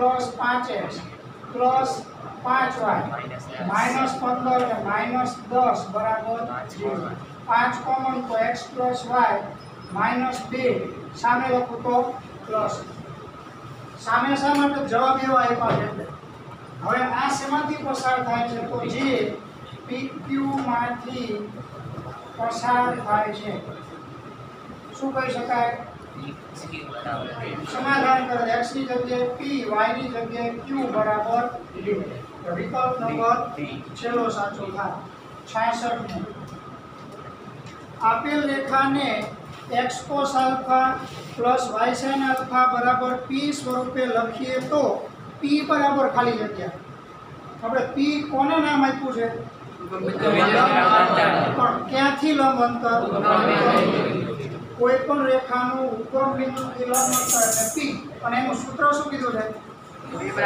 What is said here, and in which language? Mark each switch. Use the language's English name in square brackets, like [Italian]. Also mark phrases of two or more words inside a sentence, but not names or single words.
[Gujarati] +5x + 5y -15 અને -10 બરાબર 0 5 કોમન તો x + y -2 સામે લખું તો પ્લસ સામે શા માટે જવાબ એવો આપ્યા છે હવે આ શેમાંથી પસાર થાય છે તો જે PQ માંથી પસાર થાય છે શું કહી શકાય સમાધાન કરો x ની જગ્યાએ p y ની જગ્યાએ q બરાબર 2 તો વિકલ્પ નંબર છેલ્લો સાચો થાય 66 મો આપેલ રેખાને [English] x cos alpha plus y sin alpha [Gujarati] બરાબર p સ્વરૂપે લખીએ તો p બરાબર ખાલી જગ્યા આપણે p કોને નામ આપ્યું છે પણ ક્યાંથી લંબ અંતર કોઈ પણ રેખાનું ઉગમ બિંદુથી લંબ અંતર એટલે p અને એનું સૂત્ર શું કીધું છે p